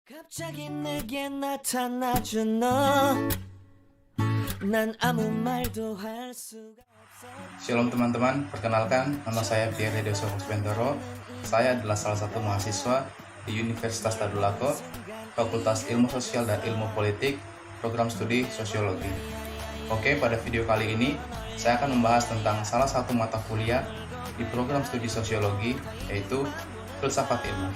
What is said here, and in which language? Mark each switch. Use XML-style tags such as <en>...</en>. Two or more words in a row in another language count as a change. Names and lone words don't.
<ko>갑자기 내게 나타나준 너, 난 아무 말도 할 수가 없어.</ko> <id>Shalom teman-teman, perkenalkan nama saya Pierre Deso Bendoro. Saya adalah salah satu mahasiswa di Universitas Tadulako, Fakultas Ilmu Sosial dan Ilmu Politik, program studi Sosiologi. Oke, pada video kali ini saya akan membahas tentang salah satu mata kuliah di program studi Sosiologi, yaitu Filsafat Ilmu.</id>